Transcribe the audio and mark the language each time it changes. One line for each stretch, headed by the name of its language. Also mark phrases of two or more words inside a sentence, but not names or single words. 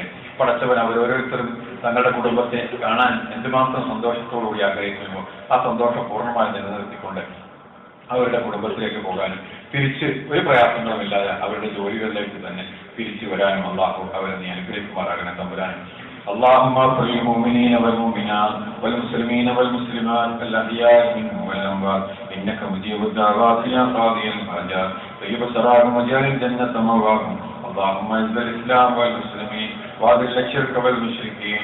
Malayalam: പടച്ചവൻ അവരോരോരുത്തരും തങ്ങളുടെ കുടുംബത്തെ കാണാൻ എന്തുമാത്രം സന്തോഷത്തോടുകൂടി ആഗ്രഹിക്കുമോ ആ സന്തോഷം പൂർണ്ണമായി നിലനിർത്തിക്കൊണ്ട് അവരുടെ കുടുംബത്തിലേക്ക് പോകാനും തിരിച്ച് ഒരു പ്രയാസങ്ങളും ഇല്ലാതെ അവരുടെ ജോലികളിലേക്ക് തന്നെ തിരിച്ചു വരാനും അല്ലാഹു അവരെ നീ അനുഗ്രഹിക്കുമാറാകണേ തമ്പുരാനും.
Arabic: اللهم اغفر للمؤمنين والمؤمنات والمسلمين والمسلمات الأحياء منهم والأموات إنك مجيب الدعوات يا قاضي الحاجات طيب سراهم وجعل الجنة مأواهم. اللهم اعز الإسلام والمسلمين وأذل الشرك والمشركين.